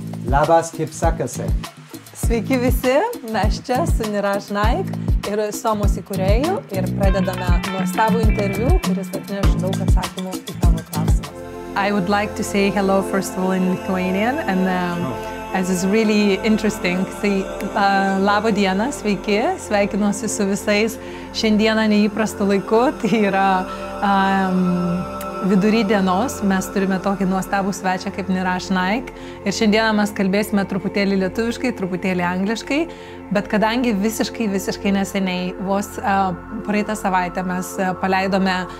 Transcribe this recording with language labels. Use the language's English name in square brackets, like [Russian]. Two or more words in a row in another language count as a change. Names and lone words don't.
[Lithuanian] Labas, kaip sekasi? Sveiki visi, mes čia su Niraj Naik ir SOMOS įkūrėju ir pradedame nuostabų interviu, kuris atneš daug atsakymų į tavo klausimus. [English] I would like to say hello first of all in Lithuanian and as is really interesting. [Lithuanian] Tai labo diena, sveiki, sveikinuosi su visais šiandieną neįprastu laiku, tai yra vidury dienos, mes turime tokį nuostabų svečią kaip Niraj Naik ir šiandieną mes kalbėsime truputėlį lietuviškai, truputėlį angliškai, bet kadangi visiškai neseniai, vos praeitą savaitę mes paleidome